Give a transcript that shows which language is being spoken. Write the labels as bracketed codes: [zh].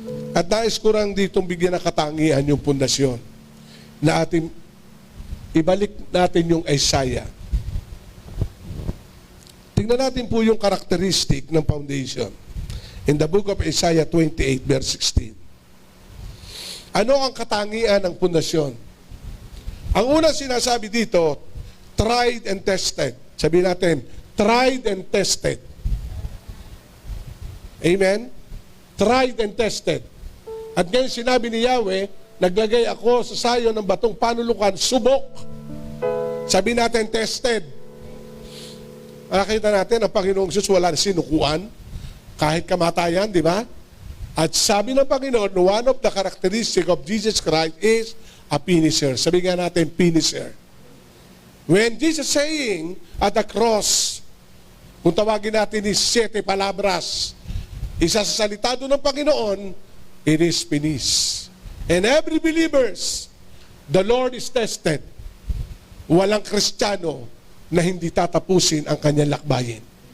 [tl] At nais ko lang ditong bigyan ng katangian yung pundasyon na ating ibalik natin yung Isaiah. Tingnan natin po yung karakteristik ng foundation. [en] In the book of Isaiah 28, verse 16. [tl] Ano ang katangian ng pundasyon? Ang unang sinasabi dito, [en] tried and tested. [tl] Sabihin natin, [en] tried and tested. Amen? Tried and tested. [tl] At ngayon sinabi ni Yahweh, naglagay ako sa sayo ng batong panulukan, subok. Sabi natin, tested. Nakita natin, ang Panginoong Jesus wala sinukuan, kahit kamatayan, di ba? At sabi ng Panginoon, [en] one of the characteristic of Jesus Christ is a finisher. [tl] Sabi nga natin, finisher. [en] When Jesus saying at the cross, [tl] kung tawagin natin is 7 palabras, isa sa salita doon ng Panginoon, [en] it is finished. And every believers, the Lord is tested. [tl] Walang Kristiyano na hindi tatapusin ang kanyang lakbayin.